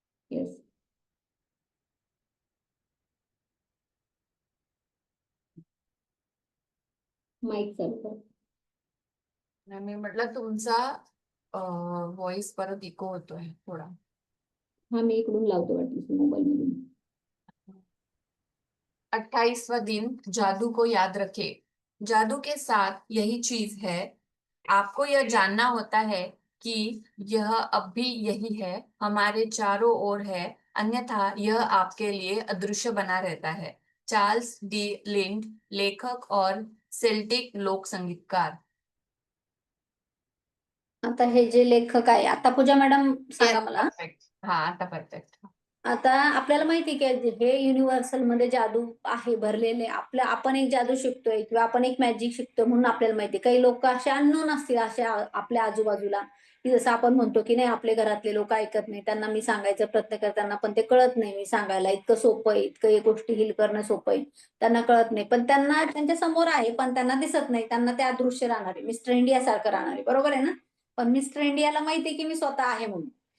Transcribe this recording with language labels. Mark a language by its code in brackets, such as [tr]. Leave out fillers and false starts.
[mr] Yes mic चालू कर. मी म्हटलं तुमचा व्हॉइस परत इको होतोय थोडा. हा मी इकडून लावतो वाटलं मोबाईल मधून. [hi] 28वां दिन जादू को याद रखे. जादू के साथ यही चीज है, आपको यह जानना होता है कि यह अब भी यही है, हमारे चारों ओर है, अन्यथा यह आपके लिए अदृश्य बना रहता है. चार्ल्स डी लिंड, लेखक और सेल्टिक लोक संगीतकार. [mr] आता हे जे लेखक आहे आता पूजा मॅडम सांगा मला. परफेक्ट. हा आता परफेक्ट. आता आपल्याला माहिती आहे की हे युनिव्हर्सल मध्ये जादू आहे भरलेले आपण एक जादू शिकतोय किंवा आपण एक मॅजिक शिकतोय म्हणून आपल्याला माहिती काही लोक असे अननोन असतील अशा आपल्या आजूबाजूला की जसं आपण म्हणतो की नाही आपले घरातले लोक ऐकत नाही त्यांना मी सांगायचा प्रयत्न करताना पण ते कळत नाही मी सांगायला इतकं सोपं आहे इतकं गोष्टी हिल करणं सोपं आहे त्यांना कळत नाही पण त्यांना त्यांच्या समोर आहे पण त्यांना दिसत नाही त्यांना ते अदृश्य राहणार आहे मिस्टर इंडिया सारखं राहणार आहे बरोबर आहे ना पण मिस्टर इंडियाला माहिती आहे की मी स्वतः आहे म्हणून